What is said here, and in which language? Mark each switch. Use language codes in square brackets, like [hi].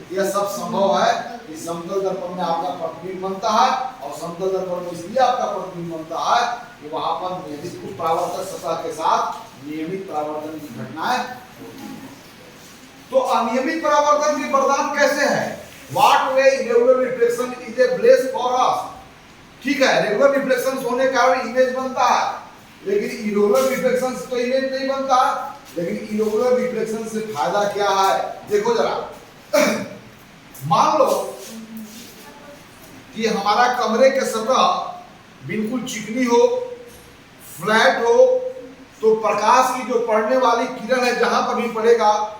[hi] यह सब संभव है कि समतल दर्पण में आपका प्रतिबिंब बनता है, और समतल दर्पण में इसलिए आपका प्रतिबिंब बनता है कि वहां पर नियमित परावर्तक सतह के साथ नियमित परावर्तन की घटनाएं होती हैं। तो अनियमित परावर्तन की वरदान कैसे है? [en] What way irregular reflection is a place for us? [hi] ठीक है, रेगुलर रिफ्लेक्शन होने के कारण इमेज बनता है, लेकिन इरेगुलर रिफ्लेक्शन से तो इमेज नहीं बनता। लेकिन इरेगुलर रिफ्लेक्शन से फायदा क्या है? देखो जरा, मान लो कि हमारा कमरे के सतह बिल्कुल चिकनी हो, फ्लैट हो, तो प्रकाश की जो पड़ने वाली किरण है जहां पर भी पड़ेगा